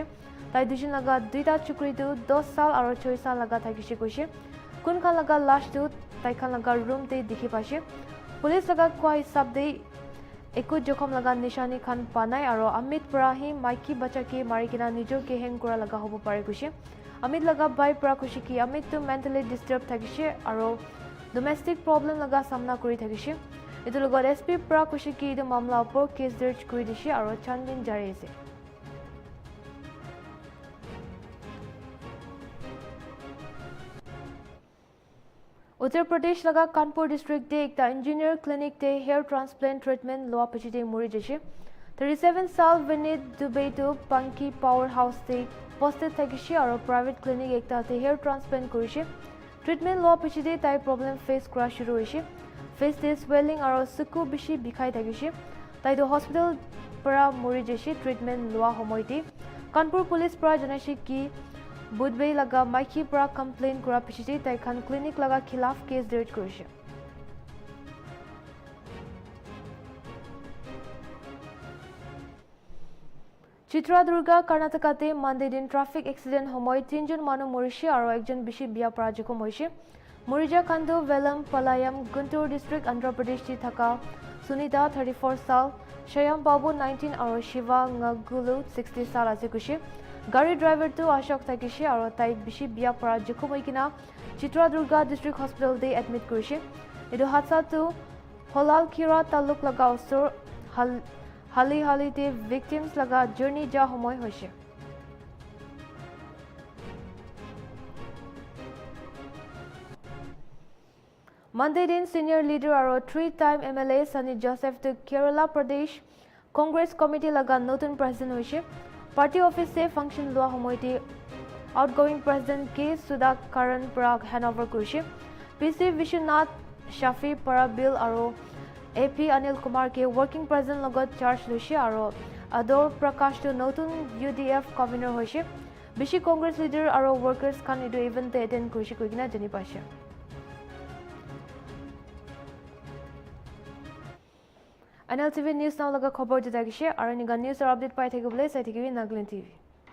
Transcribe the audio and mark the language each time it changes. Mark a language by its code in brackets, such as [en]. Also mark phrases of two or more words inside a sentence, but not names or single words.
[nag] Tai dujin laga duita chukri to 10 sal aro 6 sal laga thagishe kushi. Kun khan laga lash to tai khan laga room te dikhi pashe. Police laga kwa hisab de Eko jokhom laga nishani khan panai aro Amit Prahi maiki bacha ke marikina nijor ke hang kura laga hobo pare kushe. Amit laga bai pra kushi ki Amit to [en] mentally disturbed [nag] thagishe aro [en] domestic problem [nag] laga samna kuri thagishe. Itu logot SP pra kushi ki idu mamla upor case dर्ज kuri dishe aro chanbin jari ase. Uttar Pradesh laga Kanpur district de ekta engineer clinic te [en] hair transplant treatment [nag] loa pachite muri jeshe. 37 sal Vinit Dubey to Panki powerhouse te posted thagishe aro [en] private clinic [nag] ekta te [en] hair transplant [nag] kurishe. Treatment loa pachite tai [en] problem face [nag] kura shuru hoishe. Face te swelling aro suku bishi bikhai thagishe. Tai do hospital para muri jeshe treatment loa homoite. Kanpur police para janaishe ki Budbei laga maiki pra complain kura pichite tai khan clinic laga khilaf case दर्ज kurishe. Chitradurga Karnataka te Monday din [en] traffic accident [nag] homoy 3 jon manu morishe aro ekjon bishi biya para jokhom hoishe. Morija Kando Velam Palayam Guntur district Andhra Pradesh ti thaka Sunita 34 sal Shayam Babu 19 aro Shiva Ngagulu 60 sal ase kushe. Gari driver to Ashok thagishe aro tai bishi biya para jokhom hoikina Chitradurga district hospital de admit kurishe. Edu hadsa to Holal Kira taluk laga osor hali te victims laga journey ja homoy hoishe. Monday din [en] senior leader [nag] aro [en] 3-time MLA [nag] Sunny Joseph to Kerala Pradesh Congress committee laga notun president hoishe. [en] Party office [nag] se function loa homoite [en] outgoing president [nag] K Sudhakaran pra handover kurishe. PC Vishwanath Shafi para bill aro AP Anil Kumar ke [en] working president [nag] logot charge loishe aro Ador Prakash to notun [en] UDF convener [nag] hoishe. Bishi Congress leader aro workers khan edu event te attend kurishe koigina jani pashe. Nltv news now laga khobor jeta gishe aro niga [en] news or update [nag] pai thakibole sai thakibi Nagaland TV.